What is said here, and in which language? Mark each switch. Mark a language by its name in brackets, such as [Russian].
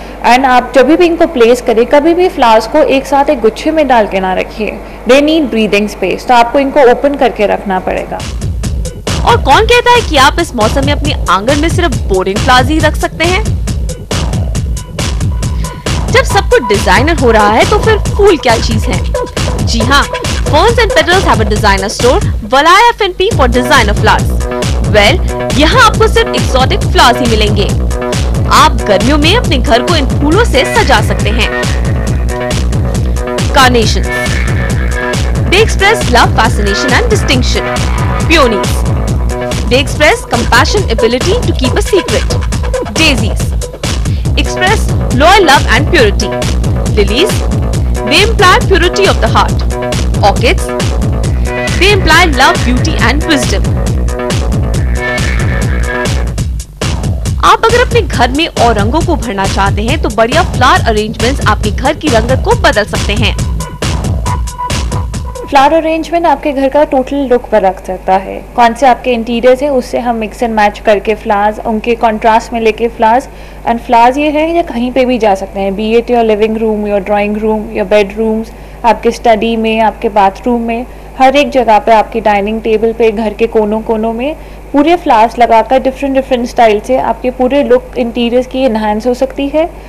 [Hindi] And आप जब भी इनको प्लेस करें, कभी भी फ्लावर्स को एक साथ एक गुच्छे में डाल के ना रखिए। [English] they need breathing space, [Hindi] तो आपको इनको ओपन करके रखना पड़ेगा। और कौन कहता है कि आप इस मौसम में अपने आंगन में सिर्फ बोरिंग फ्लावर्स ही रख सकते हैं? जब सब कुछ डिजाइनर हो रहा है, तो फिर फूल क्या चीज है? [English] जी हाँ, Ferns and Petals have a designer store, Valaya F&P for designer flowers. [Hindi] Well, यहाँ आपको सिर्फ एक्सोटिक फ्लावर्स ही मिलेंगे। आप गर्मियों में अपने घर को इन फूलों से सजा सकते हैं। [English] Carnations. They express love, fascination and distinction. Peonies. They express compassion, ability to keep a secret. Daisies express loyal love and purity. Lilies, they imply purity of the heart. Orchids, they imply love, beauty and wisdom. [Hindi] आप अगर अपने घर में और रंगों को भरना चाहते हैं, तो बढ़िया फ्लावर अरेंजमेंट्स आपके घर की रंगत को बदल सकते हैं। फ्लावर अरेंजमेंट आपके घर का टोटल लुक पर रख सकता है। कौन से आपके इंटीरियर्स हैं, उससे हम मिक्स एंड मैच करके फ्लावर्स, उनके कंट्रास्ट में लेके फ्लावर्स, एंड फ्लावर्स ये है या कहीं पे भी जा सकते हैं, [English] be it your living room, your drawing room, your bedrooms, [Hindi] आपके स्टडी में, आपके बाथरूम में, हर एक जगह पे, आपकी डाइनिंग टेबल पे, घर के कोनों कोनों में पूरे फ्लावर्स लगाकर डिफरेंट स्टाइल से आपके पूरे लुक इंटीरियर्स की इनहांस हो सकती है।